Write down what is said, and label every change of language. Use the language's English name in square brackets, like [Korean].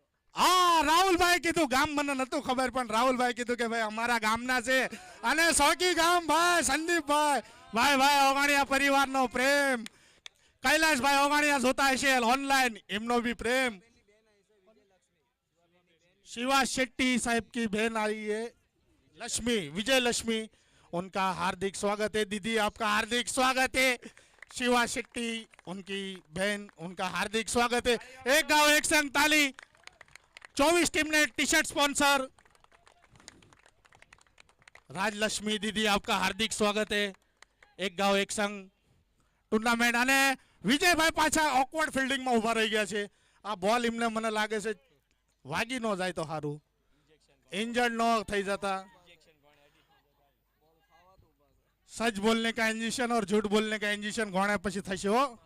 [Gujarati] હા, રાહુલભાઈ કીધું ગામ, મને નતું ખબર, પણ રાહુલભાઈ કીધું કે ભાઈ અમારા ગામના છે. અને શોકી ગામ ભાઈ સંદીપભાઈ. ભાઈ ભાઈ ઓગણિયા પરિવારનો પ્રેમ. કૈલાશભાઈ ઓગણિયા જોતા હશે ઓનલાइन, એમનો [Hindi] भी प्रेम. शिवा शेट्टी साहब की बहन आई है लक्ष्मी, विजय लक्ष्मी, उनका हार्दिक स्वागत है. दीदी आपका हार्दिक स्वागत है. शिवा शेट्टी उनकी बहन, उनका हार्दिक स्वागत है. एक गांव एक संग ताली. 24 टीम ने टी शर्ट स्पॉन्सर राजलक्ष्मी दीदी, आपका हार्दिक स्वागत है. एक गांव एक संग टूर्नामेंट. [Gujarati] અને વિજયભાઈ પાછા ઓકવર્ડ ફિલ્ડિંગમાં ઊભા રહી ગયા છે. આ બોલ એમને મને લાગે છે વાગી ન જાય તો સારું, इंजर्ड न થઈ જતા. [Hindi] सच बोलने का इंजेक्शन और झूठ बोलने का इंजेक्शन घोड़ा [Gujarati] પછી થશે હો.